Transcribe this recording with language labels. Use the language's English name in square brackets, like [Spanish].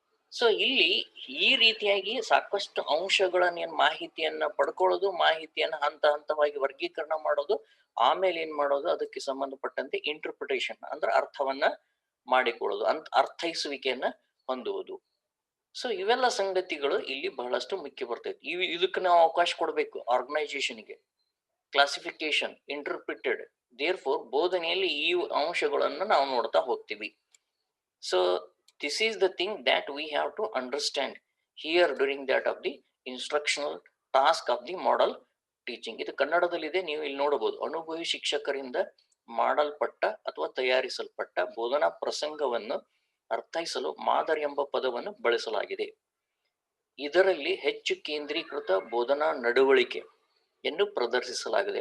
[Kannada] So ಇಲ್ಲಿ ಈ ರೀತಿಯಾಗಿ ಸಾಕಷ್ಟು ಅಂಶಗಳನ್ನ, ಏನ್ ಮಾಹಿತಿಯನ್ನ ಪಡ್ಕೊಳ್ಳೋದು, ಮಾಹಿತಿಯನ್ನ ಹಂತ ಹಂತವಾಗಿ ವರ್ಗೀಕರಣ ಮಾಡೋದು, ಆಮೇಲೆ ಏನ್ ಮಾಡೋದು, ಅದಕ್ಕೆ ಸಂಬಂಧಪಟ್ಟಂತೆ ಇಂಟರ್ಪ್ರಿಟೇಷನ್ ಅಂದ್ರೆ ಅರ್ಥವನ್ನ ಮಾಡಿಕೊಳ್ಳೋದು, ಅರ್ಥೈಸುವಿಕೆಯನ್ನ ಹೊಂದುವುದು. ಸೊ ಇವೆಲ್ಲ ಸಂಗತಿಗಳು ಇಲ್ಲಿ ಬಹಳಷ್ಟು ಮುಖ್ಯ ಬರ್ತೈತಿ. ಇದಕ್ಕೆ ನಾವು ಅವಕಾಶ ಕೊಡ್ಬೇಕು, ಆರ್ಗನೈಸೇಷನ್ಗೆ. ಕ್ಲಾಸಿಫಿಕೇಶನ್, ಇಂಟರ್ಪ್ರಿಟೆಡ್, [English] therefore [Kannada] ಬೋಧನೆಯಲ್ಲಿ ಈ ಅಂಶಗಳನ್ನು ನಾವು ನೋಡ್ತಾ ಹೋಗ್ತೀವಿ. [English] So this is the thing that we have to understand here during that of the instructional task of the model teaching. [Kannada] ಇದು ಕನ್ನಡದಲ್ಲಿದೆ, ನೀವು ಇಲ್ಲಿ ನೋಡಬಹುದು. ಅನುಭವಿ ಶಿಕ್ಷಕರಿಂದ ಮಾಡಲ್ಪಟ್ಟ ಅಥವಾ ತಯಾರಿಸಲ್ಪಟ್ಟ ಬೋಧನಾ ಪ್ರಸಂಗವನ್ನು ಅರ್ಥೈಸಲು ಮಾದರಿ ಎಂಬ ಪದವನ್ನು ಬಳಸಲಾಗಿದೆ. ಇದರಲ್ಲಿ ಹೆಚ್ಚು ಕೇಂದ್ರೀಕೃತ ಬೋಧನಾ ನಡವಳಿಕೆಯನ್ನು ಪ್ರದರ್ಶಿಸಲಾಗಿದೆ.